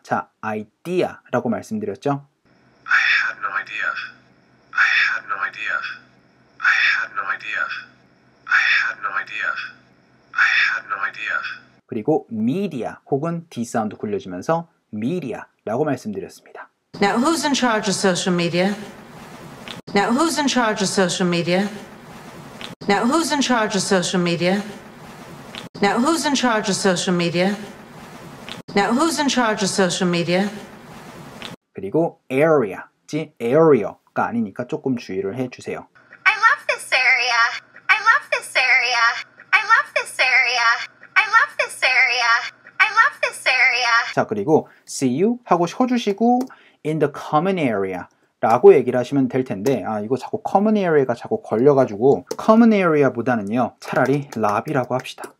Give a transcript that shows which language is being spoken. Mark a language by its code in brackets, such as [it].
[ko] 자, idea라고 말씀드렸죠? [en] I had no idea. I had no idea. I had no idea. I had no idea. I had no idea. [ko] 그리고 media 혹은 D 사운드 굴려주면서 media라고 말씀드렸습니다. [en] Now who's in charge of social media? Now who's in charge of social media? Now who's in charge of social media? Now who's in charge of social media? Now who's in charge of social media? [ko] 그리고 area지 area가 아니니까 조금 주의를 해주세요. [en] I love this area. I love this area. I love this area. I love this area. I love this area. [ko] 자, 그리고 see you 하고 쉬어주시고 [en] in the common area [ko] 라고 얘기를 하시면 될 텐데 이거 자꾸 common area가 자꾸 걸려가지고 common area보다는요 차라리 lobby라고 합시다.